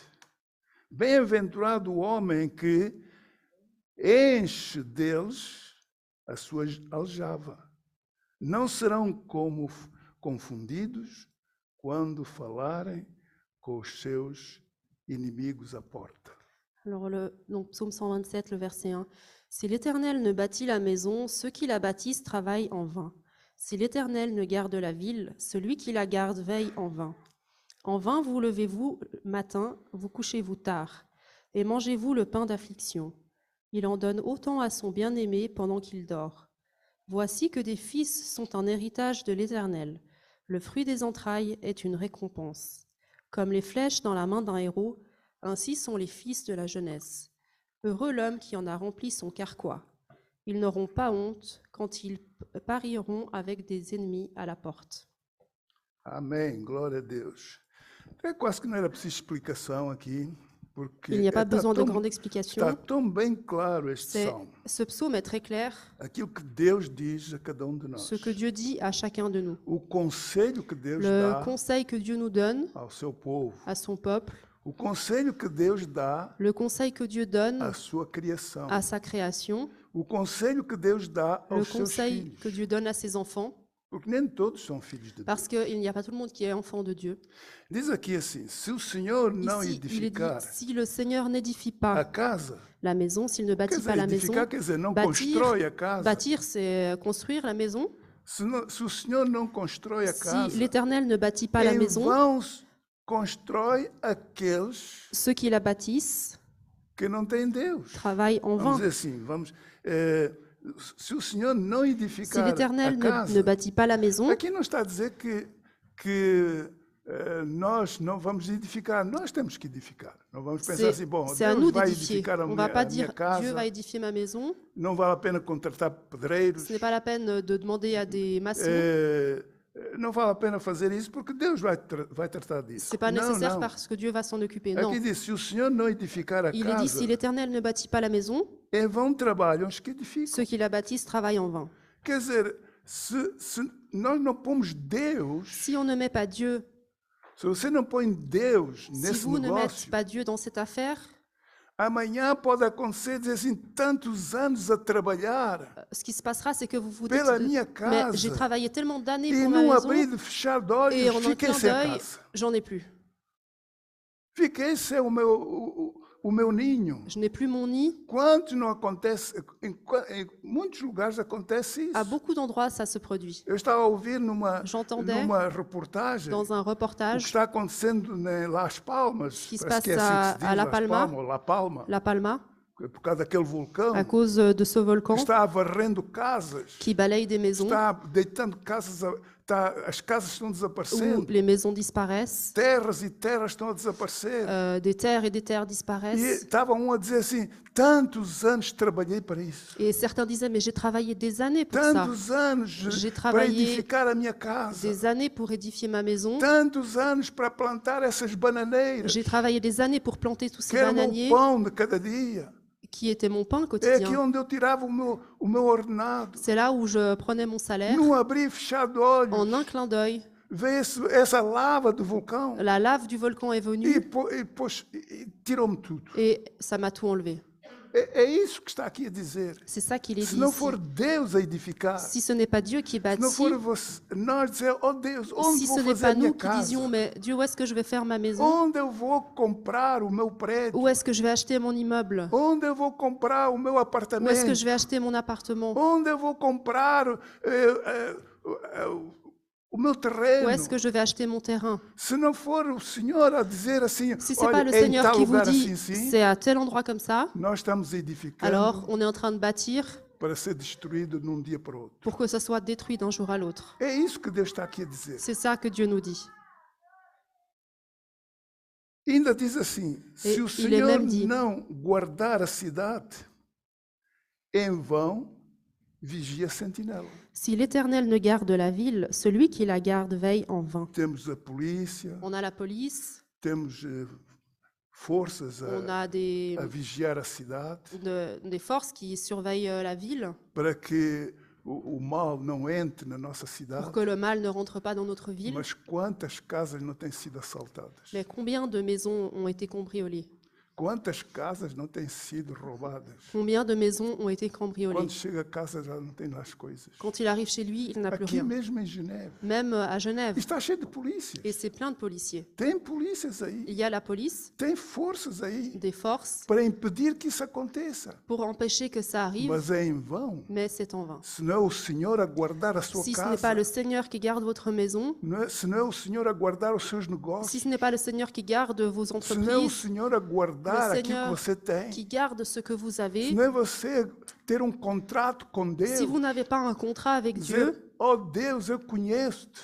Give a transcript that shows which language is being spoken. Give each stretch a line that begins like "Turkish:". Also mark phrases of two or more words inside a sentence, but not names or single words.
Portuguese: Bem-aventurado o homem que enche deles a sua aljava. Não serão como confundidos quando falarem com os seus inimigos à porta.
French: Alors, donc, Psaume 127, le verset 1. Si l'Éternel ne bâtit la maison, ceux qui la bâtissent travaillent en vain. Si l'Éternel ne garde la ville, celui qui la garde veille en vain. En vain vous levez-vous matin, vous couchez-vous tard, et mangez-vous le pain d'affliction. Il en donne autant à son bien-aimé pendant qu'il dort. Voici que des fils sont un héritage de l'Éternel. Le fruit des entrailles est une récompense. Comme les flèches dans la main d'un héros, ainsi sont les fils de la jeunesse. Heureux l'homme qui en a rempli son carquois. Ils n'auront pas honte quand ils parieront avec des ennemis à la porte.
Portuguese: Amém, glória a Deus. É quase que não era preciso explicação aqui, porque
French: Il n'y a pas besoin de grande explication.
Portuguese: está tão bem claro este salmo.
French: Ce psaume est très clair,
Portuguese: Aquilo que Deus diz a cada de nós.
French: ce que Dieu dit à chacun de nous.
Portuguese: O conselho que Deus
French: Le
Portuguese: dá
French: conseil que Dieu nous donne
Portuguese: ao seu povo.
French: à son peuple,
Portuguese: O conselho que Deus dá
French: le conseil que Dieu donne
Portuguese: à sua criação.
French: à sa création,
Portuguese: O conselho que Deus dá
French: le
Portuguese: aos seus
French: conseil
Portuguese: filhos.
French: que Dieu donne à ses enfants,
Portuguese: Porque nem todos são filhos de Deus.
French: parce qu'il n'y a pas tout le monde qui est enfant de Dieu.
Portuguese: Diz aqui assim, se o Senhor não
French: Ici, il est dit,
Portuguese: edificar
French: si le Seigneur n'édifie
Portuguese: a
French: pas
Portuguese: casa,
French: la maison, s'il ne
Portuguese: quer
French: bâtit
Portuguese: dizer,
French: pas la maison,
Portuguese: edificar quer dizer não
French: bâtir,
Portuguese: constrói a casa.
French: bâtir, c'est construire la maison.
Portuguese: Se o Senhor não constrói a casa,
French: Si l'Éternel ne bâtit pas la
Portuguese: em
French: maison,
Portuguese: vão constrói aqueles
French: ceux qui la bâtissent
Portuguese: que não têm Deus.
French: travaillent en
Portuguese: Vamos
French: vain.
Portuguese: dizer assim, se o Senhor não
French: Si
Portuguese: edificar
French: l'Éternel
Portuguese: a casa,
French: ne bâtit pas la maison,
Portuguese: aqui não está a dizer que nós não vamos edificar, nós temos que edificar. Não vamos pensar assim, bom,
French: c'est à
Portuguese: Deus
French: nous
Portuguese: vai
French: d'édifier.
Portuguese: edificar a
French: On ne
Portuguese: minha,
French: va pas
Portuguese: a minha
French: dire
Portuguese: casa,
French: Dieu va édifier ma maison.
Portuguese: não vale a pena contratar pedreiros,
French: Ce n'est pas la peine de demander à des maçons.
Portuguese: não vale a pena fazer isso porque Deus vai tratar disso.
French: C'est pas
Portuguese: Não,
French: nécessaire
Portuguese: não.
French: parce que Dieu va s'en occuper. Non.
Portuguese: Aqui diz, se o Senhor não edificar a
French: Il est dit, si
Portuguese: casa,
French: l'Éternel ne bâtit pas la maison,
Portuguese: em vão trabalham os que edificam.
French: ceux qui la bâtissent travaillent en vain.
Portuguese: Quer dizer, se nós não pomos Deus,
French: Si on ne met pas Dieu,
Portuguese: se você não põe Deus
French: si
Portuguese: nesse
French: vous ne mettez
Portuguese: negócio,
French: pas Dieu dans cette affaire,
Portuguese: amanhã pode acontecer, dizer assim, tantos anos a trabalhar
French: ce qui se passera, c'est que vous vous dites,
Portuguese: pela minha
French: mais j'ai
Portuguese: casa
French: travaillé tellement d'années
Portuguese: e
French: pour ma
Portuguese: num
French: maison,
Portuguese: abrir e fechar de
French: et
Portuguese: olhos,
French: en un
Portuguese: fiquei
French: clin
Portuguese: sem a
French: d'œil,
Portuguese: casa.
French: j'en ai plus.
Portuguese: Fiquei sem o meu ninho.
French: Je n'ai plus mon nid.
Portuguese: Quanto não acontece, em muitos lugares acontece
French: À
Portuguese: isso.
French: beaucoup d'endroits, ça se produit.
Portuguese: Eu estava a ouvir numa
French: J'entendais
Portuguese: reportagem
French: dans un
Portuguese: o que
French: reportage
Portuguese: está acontecendo em Las Palmas,
French: que se
Portuguese: parece que é
French: passe
Portuguese: assim que se diz,
French: à La
Portuguese: Las
French: Palma.
Portuguese: Palmas, ou La Palma,
French: La Palma,
Portuguese: por causa daquele vulcão,
French: à cause de ce
Portuguese: que
French: volcan
Portuguese: está varrendo casas,
French: qui balaye des maisons,
Portuguese: está deitando casas, as casas estão
French: où
Portuguese: desaparecendo,
French: les maisons disparaissent,
Portuguese: terras e terras estão a desaparecer.
French: des terres et des terres
Portuguese: E
French: disparaissent.
Portuguese: estava um a dizer assim, tantos anos trabalhei para isso.
French: Et certains disaient, mais j'ai travaillé des années pour ça,
Portuguese: Tantos anos
French: J'ai
Portuguese: para
French: travaillé
Portuguese: edificar a minha casa.
French: des années pour édifier ma maison.
Portuguese: Tantos anos para plantar essas bananeiras.
French: J'ai travaillé des années pour planter tous
Portuguese: Que
French: ces
Portuguese: era o meu
French: bananiers
Portuguese: pão de cada dia.
French: qui étaient mon pain
Portuguese: É aqui
French: quotidien.
Portuguese: onde eu tirava o meu ordenado.
French: C'est là où je prenais mon salaire
Portuguese: Num abrir e fechar de olhos.
French: en un clin d'œil.
Portuguese: Veio essa lava do vulcão
French: La lave du volcan est
Portuguese: e
French: venue
Portuguese: tirou-me tudo.
French: et ça m'a tout enlevé.
Portuguese: É isso que está aqui a dizer.
French: C'est ça qu'il est
Portuguese: Se
French: dit
Portuguese: não
French: ici.
Portuguese: for Deus a edificar,
French: Si ce n'est pas Dieu qui
Portuguese: se não
French: bâtit,
Portuguese: for nós dizer, oh Deus, onde
French: si
Portuguese: vou
French: ce n'est
Portuguese: fazer
French: pas
Portuguese: a minha
French: nous qui
Portuguese: casa?
French: disions, mais Dieu, où est-ce que je vais faire ma maison?
Portuguese: Onde eu vou comprar o meu prédio?
French: Où est-ce que je vais acheter mon immeuble?
Portuguese: Onde eu vou comprar o meu
French: Où est-ce
Portuguese: apartamento?
French: que je vais acheter mon appartement?
Portuguese: Onde eu vou comprar o meu terreno?
French: Où est-ce que je vais acheter mon terrain?
Portuguese: Se não for o Senhor a dizer assim,
French: Si ce n'est
Portuguese: olha,
French: pas le
Portuguese: é em
French: Seigneur
Portuguese: tal
French: qui vous
Portuguese: lugar
French: dit,
Portuguese: assim, sim,
French: c'est à tel endroit comme ça,
Portuguese: nós estamos edificando
French: alors on est en train de bâtir
Portuguese: para ser destruído num dia para o outro.
French: pour que ça soit détruit d'un jour à l'autre.
Portuguese: É isso que Deus está aqui a dizer.
French: C'est ça que Dieu nous dit.
Portuguese: Ainda diz assim, E se o ele Senhor mesmo diz, não guardar a cidade, em vão vigia a sentinela.
French: Si l'Éternel ne garde la ville, celui qui la garde veille en vain.
Portuguese: Temos a polícia,
French: On a la police,
Portuguese: temos forças
French: on a
Portuguese: a vigiar a cidade
French: des forces qui surveillent la ville
Portuguese: para que o mal não entre na nossa cidade.
French: pour que le mal ne rentre pas dans notre ville.
Portuguese: Mas quantas casas não têm sido assaltadas?
French: Mais combien de maisons ont été cambriolées?
Portuguese: Quantas casas não têm sido roubadas?
French: Combien de maisons ont été cambriolées?
Portuguese: Quando chega a casa já não tem lá as coisas.
French: Quand il arrive chez lui, il n'a plus
Portuguese: Aqui
French: rien.
Portuguese: mesmo em Geneve.
French: Même à Genève.
Portuguese: Está cheio de polícias.
French: Et c'est plein de policiers.
Portuguese: Tem polícias aí.
French: Il y a la police,
Portuguese: Tem forças aí
French: des forces,
Portuguese: para impedir que isso aconteça.
French: pour empêcher que ça arrive,
Portuguese: Mas é em vão.
French: mais c'est en vain.
Portuguese: Se não é o Senhor a guardar a sua
French: Si ce n'est
Portuguese: casa,
French: pas le Seigneur qui garde votre maison,
Portuguese: se não é o Senhor a guardar os seus
French: si
Portuguese: negócios,
French: ce n'est pas le Seigneur qui garde vos
Portuguese: se não é o
French: entreprises,
Portuguese: Senhor a guardar
French: Le
Portuguese: aquilo que
French: Seigneur
Portuguese: você tem,
French: qui garde ce que vous
Portuguese: se
French: avez,
Portuguese: não é você ter um contrato com Deus,
French: si vous n'avez pas un contrat avec Dieu,
Portuguese: dizer, oh Deus, eu conheço-te.